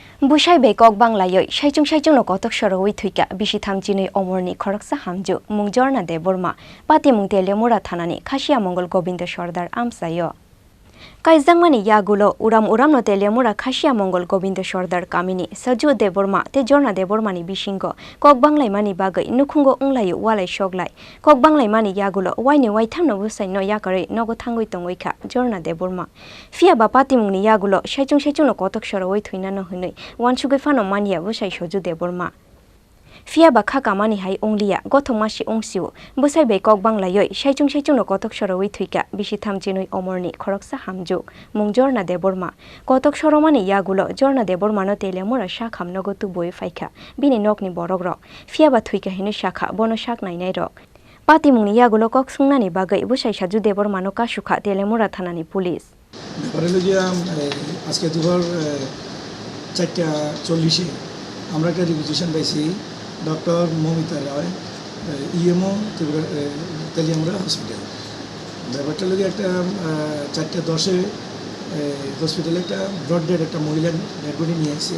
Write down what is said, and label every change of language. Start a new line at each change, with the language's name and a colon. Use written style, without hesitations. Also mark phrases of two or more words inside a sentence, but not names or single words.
Kok Borok: বুসাই বেকক বাংলায় সাইচুং সাইচুং কতক সরওই থুইকা বিশি থামচিনই অমরনি খরকসা হামজু মুং জর্না দে বর্মা পাতি মুং তেলেমুরা থানানি খাসিয়া মঙ্গল গোবিন্দ সর্দার আমসায় কাইজাংমানি ইয়াগুলো উরাম উরাম নতে লেমুরা খাসিয়া মঙ্গল গোবিন্দ সর্দার কামিনী সজু দেবর্মা তে জর্না দেবর্মানি বিশিঙ্গ কক বাংলাই মানি বাগৈ নুখুঙ্গ উংলায়ু ওয়ালাই সগলাই কক বাংলাই মানি ইয়াগুলো ওয়াইনি ওয়াইথাম নবুসাই ন ইয়াকারে নগো থাঙ্গই তঙ্গইখা জর্না দেবর্মা ফিয়া বা পাতিমুংনি ইয়াগুলো সাইচুং সাইচুং কতক সর ওই থুইনা ন হইনৈ ওয়ানসুগৈ ফানো মানিয়া বুসাই সজু দেবর্মা ফিয়া বা খাকা মানি হাই উংলিয়া গথং মাসি উংসিউ বুসাই বে কক বাংলায় সাইচুং সাইচুং কতক সর ওই থুইকা বিশি থামচিনই অমরনি খরকসা হামজু মুং জর্না দেবর্মা কতক সরমানি ইয়াগুলো জর্না দেবর্মানো তেলেমুরা শাখাম নগতু বই ফাইখা বিনি নকনি বরগ রক ফিয়া বা থুইকা হিনু শাখা বন শাক নাইনাই রক পাতি মুংনি ইয়াগুলো কক সুংনানি বাগৈ বুসাই সাজু দেবর্মানো কাসুখা তেলেমুরা থানানি পুলিশ
Bangla: আজকে দুপুর 4:40 আমরা একটা রিকুইজিশন পাইছি ডক্টর মমিতা রায় ইএমও তেলিয়ামুড়া হসপিটাল। ব্যাপারটা লাগে একটা 4:10 হসপিটালে একটা
English: brought dead
Bangla: একটা মহিলার
English: dead body
Bangla: নিয়ে আসছে।